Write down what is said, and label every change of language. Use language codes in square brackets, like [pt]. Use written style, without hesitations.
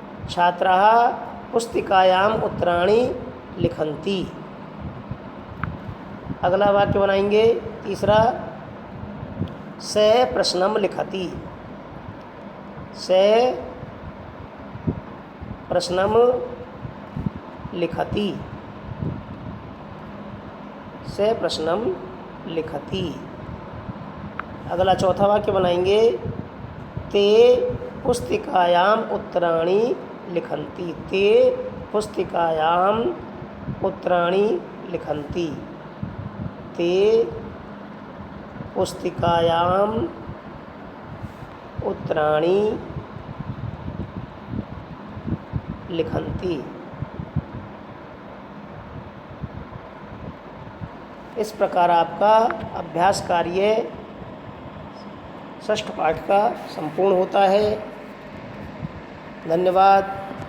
[sa] छात्राः पुस्तिकायाम् उत्तराणि लिखन्ति। [hi] अगला वाक्य बनाएंगे तीसरा [sa] सः प्रश्नं लिखति। सः प्रश्नं लिखति। सः प्रश्नं लिखति। [hi] अगला चौथा वाक्य बनाएंगे [sa] ते पुस्तिकायाम् उत्तराणि लिखन्ति। ते पुस्तिकायाम् उत्तराणि लिखन्ति। ते पुस्तिकायाम् उत्तराणि लिखन्ति। [hi] इस प्रकार आपका अभ्यास कार्य षष्ठ पाठ का संपूर्ण होता है। धन्यवाद।